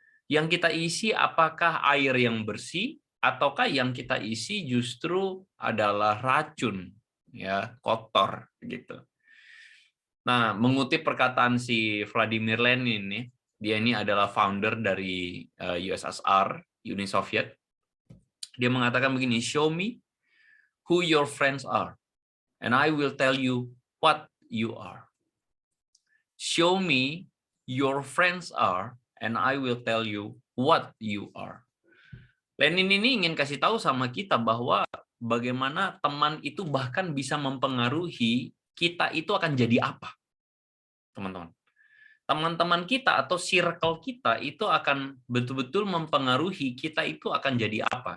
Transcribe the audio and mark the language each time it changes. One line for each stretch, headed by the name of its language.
Indonesian: Yang kita isi apakah air yang bersih ataukah yang kita isi justru adalah racun, ya, kotor gitu. Nah, mengutip perkataan si Vladimir Lenin nih, dia ini adalah founder dari USSR, Uni Soviet. Dia mengatakan begini,
English: "Show me who your friends are, and I will tell you what you are. Show me your friends are, and I will tell you what you are."
Indonesian: Lenin ini ingin kasih tahu sama kita bahwa bagaimana teman itu bahkan bisa mempengaruhi kita itu akan jadi apa, teman-teman. Teman-teman kita atau circle kita itu akan betul-betul mempengaruhi kita itu akan jadi apa.